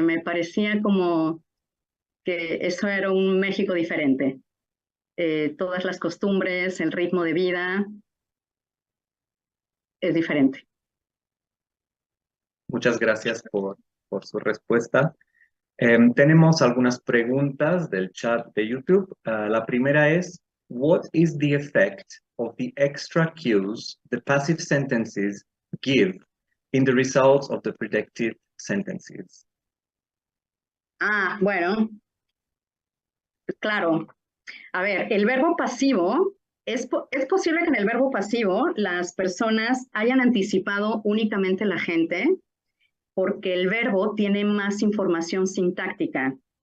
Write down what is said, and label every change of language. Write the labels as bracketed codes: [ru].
[es] Me parecía como que eso era un México diferente. Todas las costumbres, el ritmo de vida es diferente. Muchas gracias por su respuesta. Tenemos algunas preguntas del chat de YouTube. La primera es, [en] what is the effect of the extra cues the passive sentences give in the results of the predictive sentences? [es] Bueno, claro. A ver, el verbo pasivo, es posible que en el verbo pasivo las personas hayan anticipado únicamente la gente porque el verbo tiene más información sintáctica.